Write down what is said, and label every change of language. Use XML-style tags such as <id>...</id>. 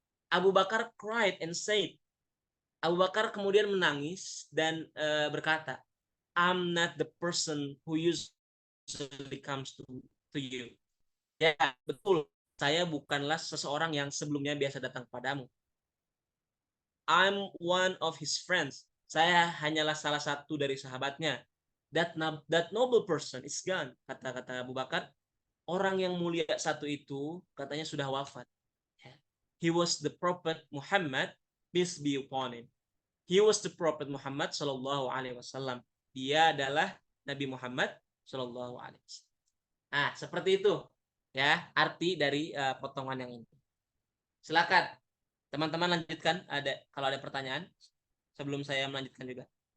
<id>Abu Bakar cried and said, Abu Bakar kemudian menangis dan berkata,</id> <en>I'm not the person who usually comes to you.</en> <id>Ya, betul. Saya bukanlah seseorang yang sebelumnya biasa datang kepadamu.</id> <en>I'm one of his friends.</en> <id>Saya hanyalah salah satu dari sahabatnya.</id> <en>That noble person is gone.</en> <id>Kata Abu Bakar, orang yang mulia satu itu katanya sudah wafat.</id> <en>He was the Prophet Muhammad, peace be upon him. He was the Prophet Muhammad Sallallahu Alaihi Wasallam.</en> <id>Dia adalah Nabi Muhammad Sallallahu Alaihi Wasallam. Nah, seperti itu ya arti dari potongan yang ini. Silakan teman-teman lanjutkan. Kalau ada pertanyaan sebelum saya melanjutkan juga.</id>